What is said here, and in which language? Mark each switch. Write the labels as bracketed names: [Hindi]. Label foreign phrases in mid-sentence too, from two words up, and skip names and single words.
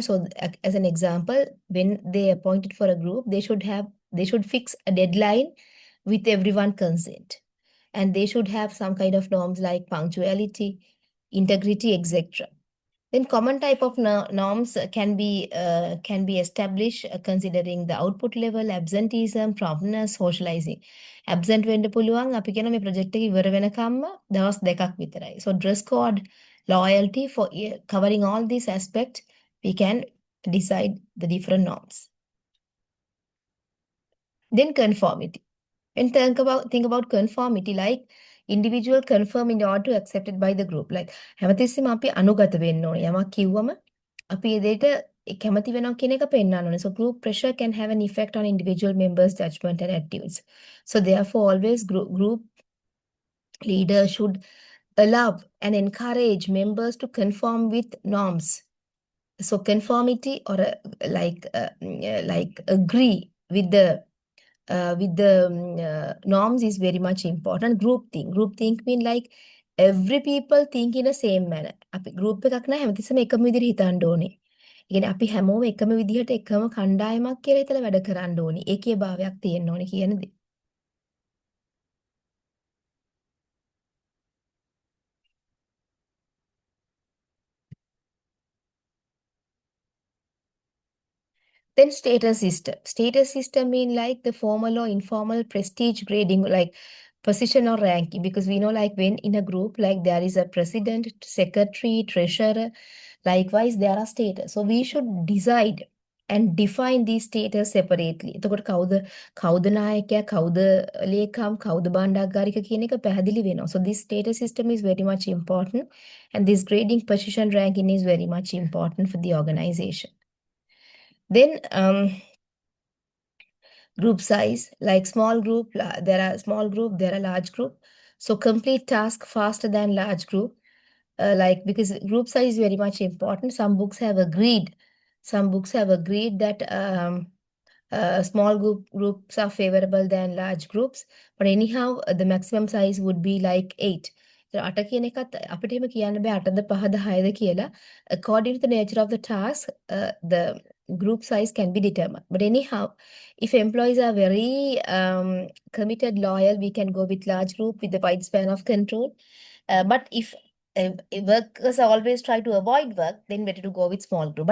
[English] So as an example, when they appointed for a group, they should fix a deadline with everyone consent. And they should have some kind of norms like punctuality, integrity, etc. Then common type of norms can be established considering the output level, absenteeism, promptness, socializing. [Sinhala] Absent වෙන්න පුළුවන් අපි කියන මේ project එක ඉවර වෙනකම්ම දවස් දෙකක් විතරයි. [English] So dress code, loyalty, for covering all these aspects, we can decide the different norms. Then conformity. When think about conformity, like individual conform in order to accepted by the group. [Sinhala] Like හැමතිස්සෙම අපි අනුගත වෙන්න ඕනේ. යමක් කිව්වම අපි ඒ දෙයට කැමති වෙනවා කියන එක පෙන්වන්න ඕනේ. [English] So group pressure can have an effect on individual members' judgment and attitudes. So therefore, always group leader should allow and encourage members to conform with norms. So conformity or agree with the norms is very much important. Group think mean like every people think in the same manner. [Sinhala] අපි group එකක් නම් හැමතිස්සෙම එකම විදිහට හිතන්න ඕනේ. ඒ කියන්නේ අපි හැමෝම එකම විදිහට එකම කණ්ඩායමක් කියලා හිතලා වැඩ කරන්න ඕනේ. ඒකේ භාවයක් තියෙන්න ඕනේ කියන දේ. [English] Then status system. Status system mean like the formal or informal prestige grading, like position or ranking, because we know like when in a group, like there is a president, secretary, treasurer, likewise there are status. So we should decide and define these status separately. [Sinhala] එතකොට කවුද නායකයා, කවුද ලේකම්, කවුද බණ්ඩාගාරික කියන එක පැහැදිලි වෙනවා. [English] So this status system is very much important, and this grading position ranking is very much important for the organization. Then group size, like small group, there are small group, there are large group. So complete task faster than large group, because group size is very much important. Some books have agreed that small groups are favorable than large groups. But anyhow, the maximum size would be like 8. [Sinhala] අට කියන එකත් අපිට එහෙම කියන්න බෑ 8ද 5ද 6ද කියලා. [English] According to the nature of the task, the group size can be determined. But anyhow, if employees are very committed, loyal, we can go with large group with the wide span of control. But if workers always try to avoid work, then better to go with small group.